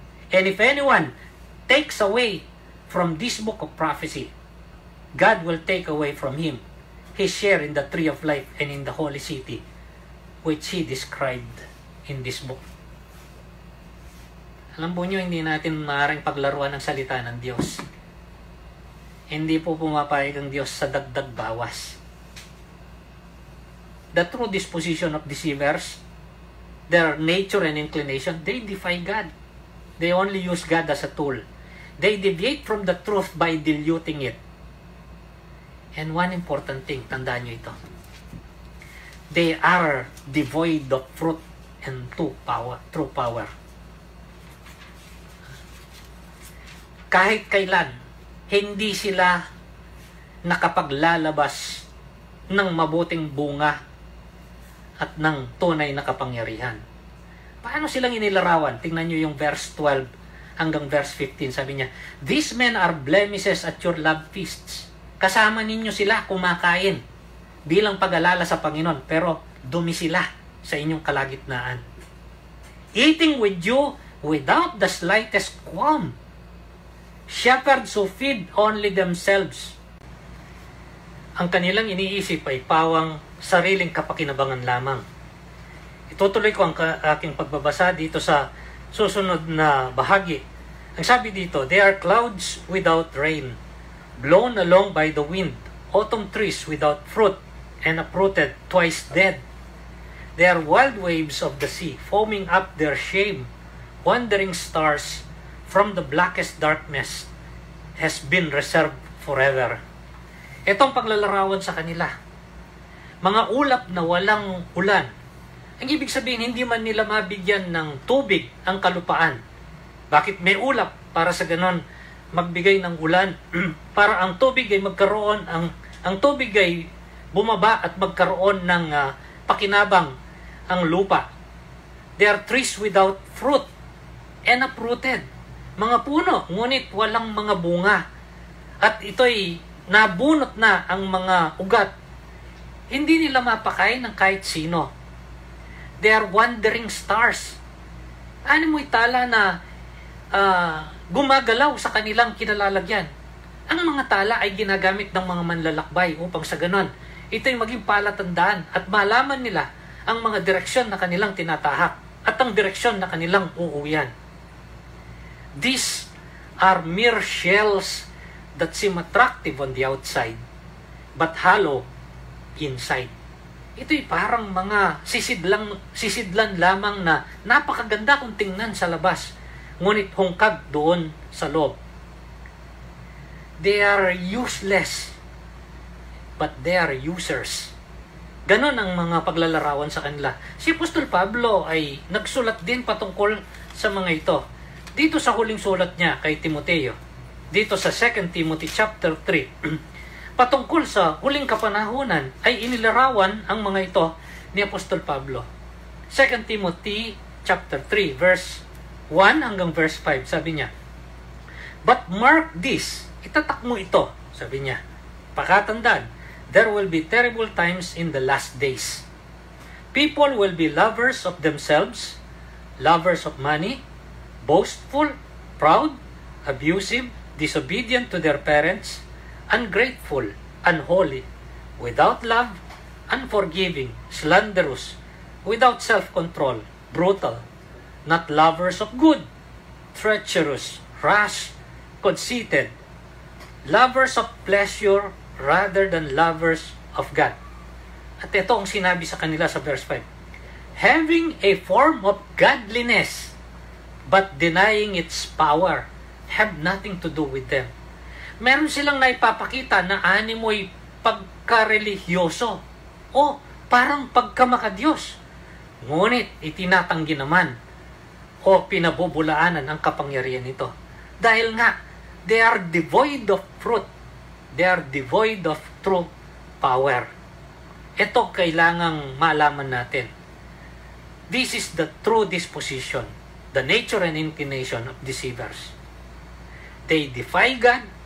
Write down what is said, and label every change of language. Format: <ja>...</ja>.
<en>And if anyone takes away from this book of prophecy, God will take away from him his share in the tree of life and in the holy city, which He described in this book.</en> <tl>Alam po nyo, hindi natin maaaring paglaruan ng salita ng Diyos. Hindi po pumapayag ang Diyos sa dagdag bawas.</tl> <en>The true disposition of deceivers, their nature and inclination, they defy God. They only use God as a tool. They deviate from the truth by diluting it. And one important thing,</en> <tl>tandaan nyo ito.</tl> <en>They are devoid of fruit and true power.</en> <tl>Kahit kailan, hindi sila nakapaglalabas ng mabuting bunga at ng tunay na kapangyarihan. Paano silang inilarawan? Tingnan nyo yung verse 12 hanggang verse 15. Sabi niya,</tl> <en>"These men are blemishes at your love feasts."</en> <tl>Kasama ninyo sila kumakain bilang pag-alala sa Panginoon, pero dumi sila sa inyong kalagitnaan.</tl> <en>Eating with you without the slightest qualm. Shepherds who feed only themselves.</en> <tl>Ang kanilang iniisip ay pawang sariling kapakinabangan lamang. Itutuloy ko ang aking pagbabasa dito sa susunod na bahagi. Ang sabi dito,</tl> <en>"They are clouds without rain, blown along by the wind, autumn trees without fruit, and uprooted, twice dead. They are wild waves of the sea, foaming up their shame, wandering stars from the blackest darkness has been reserved forever."</en> <tl>Itong paglalarawan sa kanila, mga ulap na walang ulan. Ang ibig sabihin, hindi man nila mabigyan ng tubig ang kalupaan. Bakit may ulap? Para sa ganon, magbigay ng ulan. Para ang tubig ay magkaroon, ang tubig ay bumaba at magkaroon ng pakinabang ang lupa.</tl> <en>They are trees without fruit and uprooted.</en> <tl>Mga puno, ngunit walang mga bunga. At ito'y nabunot na ang mga ugat. Hindi nila mapakain ng kahit sino. They are wandering stars. Ano mo itala na gumagalaw sa kanilang kinalalagyan? Ang mga tala ay ginagamit ng mga manlalakbay upang sa ganon, ito'y maging palatandaan at malaman nila ang mga direksyon na kanilang tinatahak at ang direksyon na kanilang uuwian.</tl> <en>These are mere shells that seem attractive on the outside, but hollow inside.</en> <tl>Ito'y parang mga sisidlan lamang na napakaganda kung tingnan sa labas, ngunit hungkag doon sa loob.</tl> <en>They are useless, but they are users.</en> <tl>Ganon ang mga paglalarawan sa kanila. Si Apostol Pablo ay nagsulat din patungkol sa mga ito. Dito sa huling sulat niya kay Timoteo, dito sa 2 Timothy chapter 3, patungkol sa huling kapanahunan ay inilarawan ang mga ito ni Apostol Pablo.</tl> <en>2 Timothy chapter 3 verse 1</en> <tl>hanggang</tl> <en>verse 5,</en> <tl>sabi niya,</tl> <en>"But mark this,"</en> <tl>itatak mo ito, sabi niya, "pakatandaan,</tl> <en>there will be terrible times in the last days. People will be lovers of themselves, lovers of money, boastful, proud, abusive, disobedient to their parents, ungrateful, unholy, without love, unforgiving, slanderous, without self-control, brutal, not lovers of good, treacherous, rash, conceited, lovers of pleasure rather than lovers of God."</en> <tl>At ito ang sinabi sa kanila sa verse 5.</tl> <en>"Having a form of godliness, but denying its power, have nothing to do with them."</en> <tl>Meron silang naipapakita na animoy pagka-religyoso o parang pagkamakadiyos. Ngunit itinatanggi naman o pinabubulaanan ang kapangyarihan nito. Dahil nga,</tl> <en>they are devoid of fruit. They are devoid of true power.</en> <tl>Ito kailangang malaman natin.</tl> <en>This is the true disposition, the nature and inclination of deceivers. They defy God.</en>